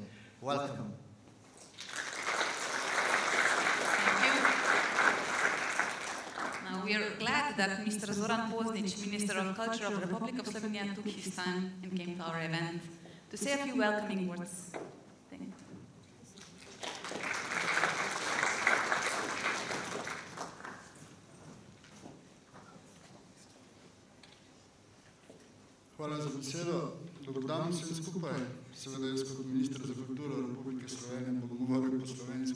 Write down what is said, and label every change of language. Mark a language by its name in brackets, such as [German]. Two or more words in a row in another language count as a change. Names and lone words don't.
[English] Welcome. Thank you. Now we are glad that Mr. Zoran Poznic, Minister of Culture of the Republic of Slovenia, took his time and came to our event to say a few welcoming words. Thank you. [Slovenian] Hvala za besedo. Dober dan vsem skupaj. Seveda jaz kot minister za kulturo Republike Slovenije bom govoril po slovensko.